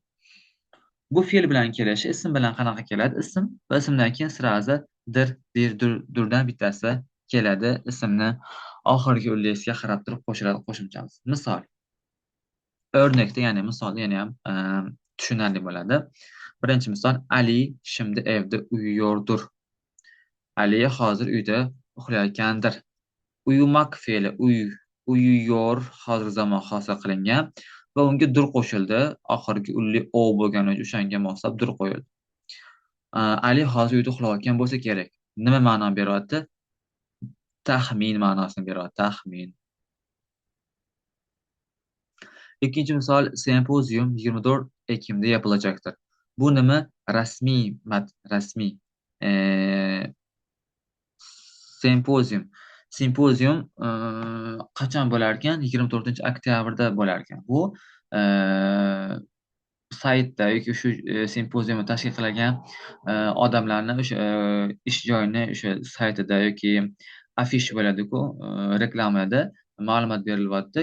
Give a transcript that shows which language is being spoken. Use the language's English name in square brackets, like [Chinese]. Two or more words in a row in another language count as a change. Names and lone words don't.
[Uzbek] Bu fe'l bilan kelishi ism bilan qanaqa keladi? Ism va ismdan keyin sirazi dir, dir, durdan bittasi keladi. Ismni oxirgi ullasiga qarab turib qo'shiladi qo'shimchamiz. Misol, örnekte, ya'ni misolda yana ham tushunarli bo'ladi. Birinchi misol, [Turkish] Ali şimdi evde uyuyordur. [Uzbek] Ali hozir uyda uxlayotgandir. Uyumak fe'li uyuyor hozir zamon hosil qilingan va unga dur qo'shildi. Oxirgi ulli o bo'lgani uchun o'shanga moslab dur qo'yildi. Ali hozir uyda uxlayotgan bo'lsa kerak. Nima ma'no beryapti? Taxmin ma'nosini beryapti. Taxmin. [Turkish] İkinci misal, sempozyum 24 Ekim'de yapılacaktır. [Uzbek] Bu nima? Rasmiy. Eee sempozyum. Sempozyum qachon bo'lar ekan? 24 oktyabrda bo'lar ekan. Bu eee saytda yoki shu sempoziumni tashkil qilgan odamlarni o'sha ish joyini o'sha saytida yoki afish bo'ladiku, reklamada ma'lumot berilyapti.